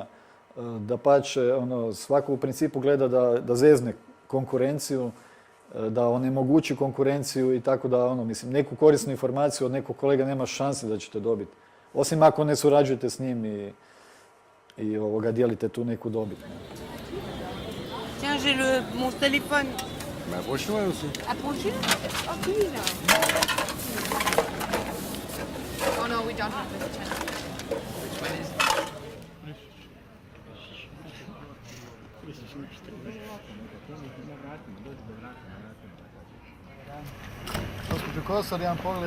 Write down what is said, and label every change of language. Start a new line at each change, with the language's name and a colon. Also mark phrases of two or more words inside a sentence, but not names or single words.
Croatian: Dapače, svako u principu gleda da zezne konkurenciju, da onemogući konkurenciju i tako da neku korisnu informaciju od nekog kolega nema šanse da ćete dobiti. Osim ako ne surađujete s njim i dijelite tu neku dobit.
French: Tiens, j'ai mon téléphone. Bah, approche-toi aussi. Approchez. Oh, oui, là.
English: Oh no, we don't have this channel. Which one is it?
Croatian: Gospođo Kosor, jedan pogled.